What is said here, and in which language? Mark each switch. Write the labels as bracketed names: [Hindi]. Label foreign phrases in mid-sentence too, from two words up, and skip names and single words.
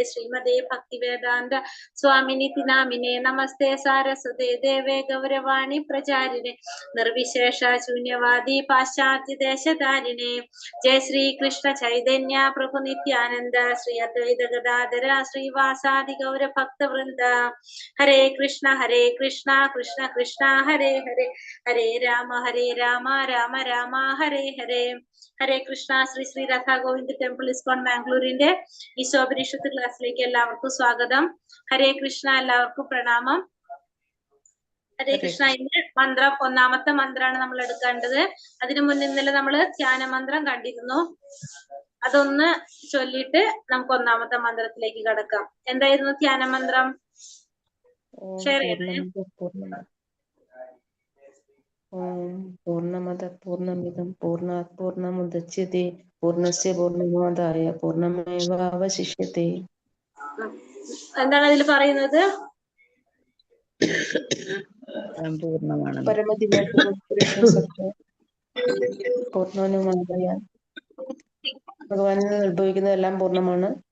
[Sanskrit] श्रीमते भक्तिवेदान्त स्वामिनिति नामिने, नमस्ते सारस्वते देवे गौरवाणी प्रचारिणे, निर्विशेष शून्यवादि पाश्चात्य देशतारिणे, जय श्री कृष्ण चैतन्य प्रभु नित्यानन्द, श्री अद्वैत गदाधर, श्री वासादि गौर भक्त वृन्द, हरे कृष्ण, कृष्ण कृष्ण, हरे हरे, हरे राम, राम राम, हरे हरे. हरे कृष्ण, [Malayalam] Sri Radha Govinda Temple ISKCON Mangalore ഈ ശോഭനീഷത്ത് ക്ലാസ്സിലേക്ക് എല്ലാവർക്കും സ്വാഗതം. [Sanskrit] हरे कृष्ण, [Malayalam] എല്ലാവർക്കും പ്രണാമം. [Sanskrit] हरे कृष्ण. [Malayalam] ഇന്ന് മന്ത്രം ഒന്നാമത്തെ മന്ത്രമാണ് നമ്മൾ എടുക്കേണ്ടത്. അതിനു മുന്നേ ഇന്നലെ നമ്മള് ധ്യാന മന്ത്രം കണ്ടിരുന്നു. അതൊന്ന് ചൊല്ലിയിട്ട് നമുക്ക് ഒന്നാമത്തെ മന്ത്രത്തിലേക്ക് കടക്കാം. എന്തായിരുന്നു ധ്യാന മന്ത്രം? ഷെയർ ചെയ്യണേ. [Sanskrit] पूर्णमद पूर्णमिदं पूर्णात् पूर्णमुदच्यते पूर्णस्य पूर्णमादाय पूर्णमेवावशिष्यते. [Malayalam] എന്താണ് അതിൽ പറയുന്നത്? പൂർണ്ണമാണ്. പൂർണ്ണനുമാദായ ഭഗവാനിൽ നിന്ന് ഉത്ഭവിക്കുന്നതെല്ലാം പൂർണ്ണമാണ്.